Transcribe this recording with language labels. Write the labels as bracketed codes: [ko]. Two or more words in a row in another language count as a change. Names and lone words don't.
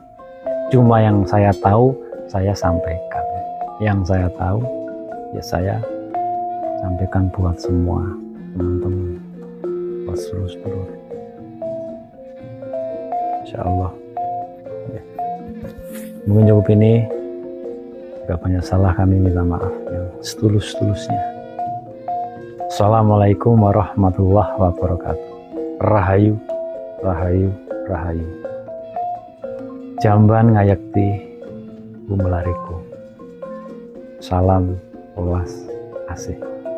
[id] Cuma yang saya tahu saya sampaikan, yang saya tahu ya saya sampaikan buat semua teman-teman, buat seluruh-seluruh. [ar] إن شاء الله [id] ya. Mungkin cukup ini. Jika banyak salah kami minta maaf yang setulus-tulusnya. [ar] السلام عليكم ورحمة الله وبركاته. [jv] Rahayu, rahayu, rahayu. Jamban ngayakti bumelariku. [id] Salam welas asih.